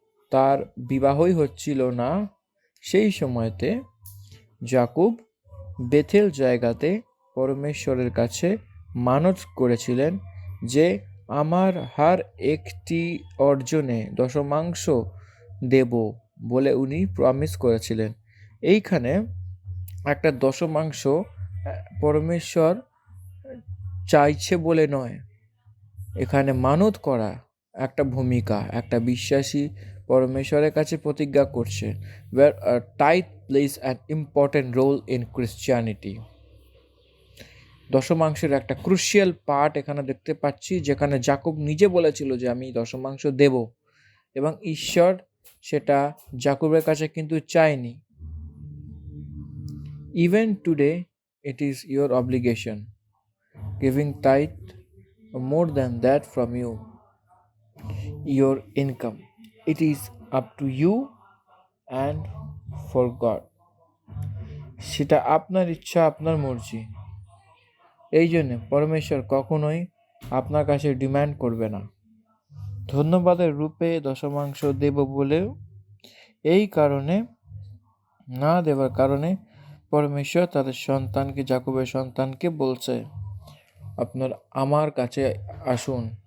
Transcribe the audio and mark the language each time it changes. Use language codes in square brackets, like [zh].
[bn] তার বিবাহই হচ্ছিল না, সেই সময়তে যাকুব বেথেল জায়গাতে পরমেশ্বরের কাছে মানত করেছিলেন যে আমার হার একটি অর্জনে দশমাংশ দেব বলে উনি প্রমিস করেছিলেন। এইখানে একটা দশমাংশ পরমেশ্বর চাইছে বলে নয়, এখানে মানত করা একটা ভূমিকা, একটা বিশ্বাসী পরমেশ্বরের কাছে প্রতিজ্ঞা করছে। [en] where a tithe plays an important role in Christianity. [bn] দশমাংশের একটা ক্রুশিয়াল পার্ট এখানে দেখতে পাচ্ছি, যেখানে যাকব নিজে বলেছিল যে আমি দশমাংশ দেব, এবং ঈশ্বর সেটা যাকবের কাছে কিন্তু চায়নি। [en] Even today it is your obligation giving tithe more than that from your income. It is up to you and for God. [bn] সেটা আপনার ইচ্ছা, আপনার মর্জি। এই জন্য পরমেশ্বর কখনোই আপনার কাছে ডিমান্ড করবে না ধন্যবাদের রূপে দশমাংশ দেব বলেও। এই কারণে না দেওয়ার কারণে পরমেশ্বর তাদের সন্তানকে, যাকবের সন্তানকে বলছে আপনার আমার কাছে আসুন।